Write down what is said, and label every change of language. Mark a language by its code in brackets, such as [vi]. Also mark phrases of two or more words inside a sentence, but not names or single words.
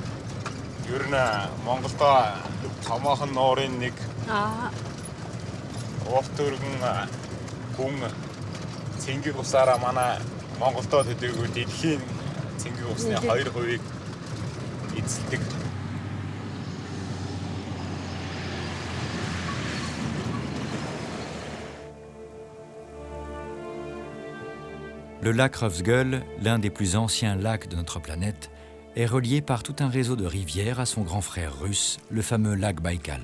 [mn] Ер нь Монголдо томоохон нуурын нэг урт өргөн гүн цэнгэг усаараа манай Монголдо төдийгүй дэлхийн цэнгэг усны 2% эзэлдэг. [fr] Le lac Røvsgøl, l'un des plus anciens lacs de notre planète, est relié par tout un réseau de rivières à son grand frère russe, le fameux lac Baïkal.